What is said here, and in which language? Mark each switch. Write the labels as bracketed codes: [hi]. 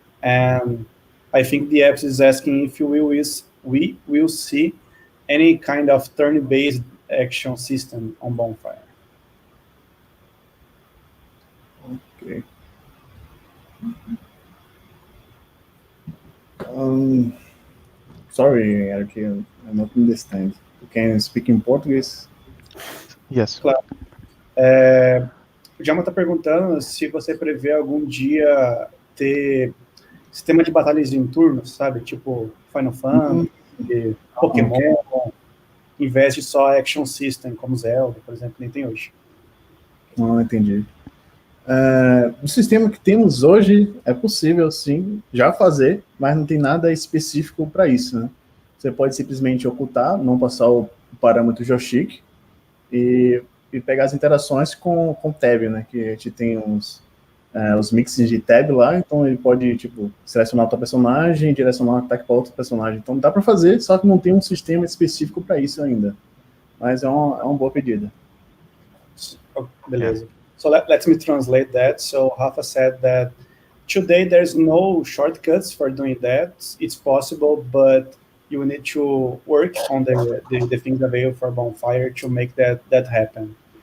[en] And I think the apps is asking if we will see any kind of turn-based action system on Bonfire. Okay. Um, Sorry, Eric, I'm not understand. You can speak in Portuguese? Yes. [pt] Claro. O Jama está perguntando se você prevê algum dia ter sistema de batalhas em turnos, sabe? Tipo Final Fantasy, Pokémon, Ok. em vez de só action system, como Zelda, por exemplo, nem tem hoje. Não entendi. O sistema que temos hoje é possível, sim, já fazer, mas não tem nada específico para isso, né? Você pode simplesmente ocultar, não passar o parâmetro joystick e pegar as interações com tab, né? Que a gente tem os mixes de tab lá, então ele pode, tipo, selecionar o teu personagem, direcionar um ataque para outro personagem. Então dá para fazer, só que não tem um sistema específico para isso ainda. Mas é uma boa pedida. Oh, beleza. [en] So let me translate that. So Rafa said that today there's no shortcuts for doing that. It's possible, but you need to work on the things available for Bonfire to make that happen.